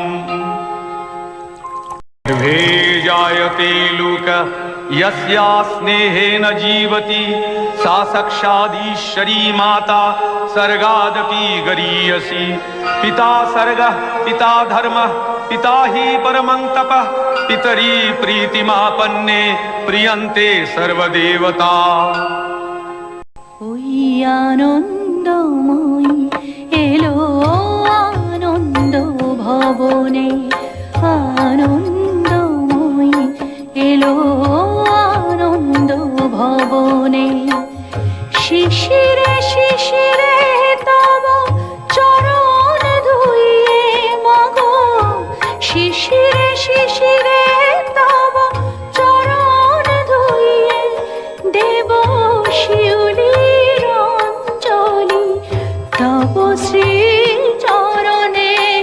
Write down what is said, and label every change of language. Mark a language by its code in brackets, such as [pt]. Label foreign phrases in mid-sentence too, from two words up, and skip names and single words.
[sa] जायते लोक यस्या स्नेहेन जीवति सा साक्षादीश्वरी माता सर्गादपि गरीयसी पिता सर्गः पिता धर्मः पिता हि परमं तपः पितरी प्रीतिमापन्ने प्रियन्ते सर्वदेवता [bn] ওই আনন্দময়ী এলো আনন্দ ভবনে আনন্দময়ী এলো আনন্দ ভবনে শিশিরে শিশিরে তব চরণ ধুইয়ে মাগো শিশিরে শিশিরে তব চরণ ধুইয়ে দেব শিউলির অঞ্জলি তব শ্রী চরণে